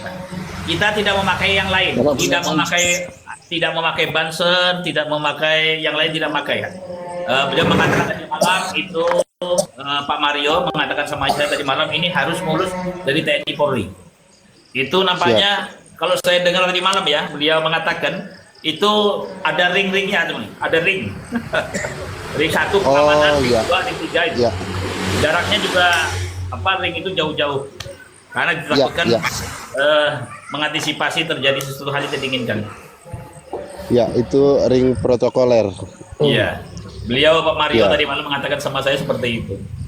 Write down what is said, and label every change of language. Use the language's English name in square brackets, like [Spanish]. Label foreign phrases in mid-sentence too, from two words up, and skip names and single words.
[Indonesian] Kita tidak memakai yang lain, tidak memakai banser, tidak memakai yang lain, tidak memakai. Beliau mengatakan tadi malam itu Pak Mario mengatakan sama saya tadi malam ini harus mulus dari TNI Polri. Itu nampaknya kalau saya dengar tadi malam ya, beliau mengatakan itu ada ring-ringnya, ada ring. Ring 1 pengamanan, ring 2, ring 3 itu. Ya. Jaraknya juga ring itu jauh-jauh. Karena ditakutkan mengantisipasi terjadi sesuatu hal yang tidak diinginkan. Ya, itu ring protokoler. Iya. Beliau Pak Mario Ya. tadi malam mengatakan sama saya seperti itu.